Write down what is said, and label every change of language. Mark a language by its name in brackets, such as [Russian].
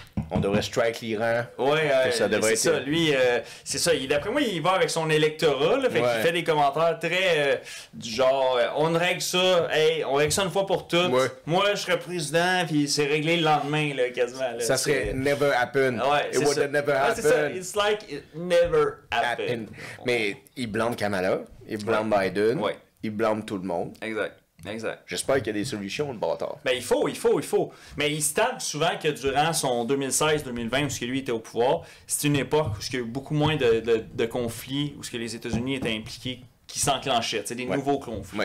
[French] on devrait strike l'Iran. Ouais, ça devrait c'est être... ça. Lui, c'est ça. D'après moi, il va avec son électorat, là, fait qu'il fait des commentaires très du genre, on règle ça, hey, on règle ça une fois pour toutes. Ouais. Moi, je serais président, puis c'est réglé le lendemain, là, quasiment. Là, ça serait [English] never happen. [French] Ouais, [English] It would have never happened. [French] C'est ça. [English] It's like it never happened. [French] Mais il blâme Kamala, il blâme Biden, Ouais. il blâme tout le monde. Exact. J'espère qu'il y a des solutions, le bâtard. Ben, il faut. Mais il se tape souvent que durant son 2016-2020, où lui était au pouvoir, c'est une époque où il y a eu beaucoup moins de conflits, où les États-Unis étaient impliqués, qui s'enclenchaient, des nouveaux conflits.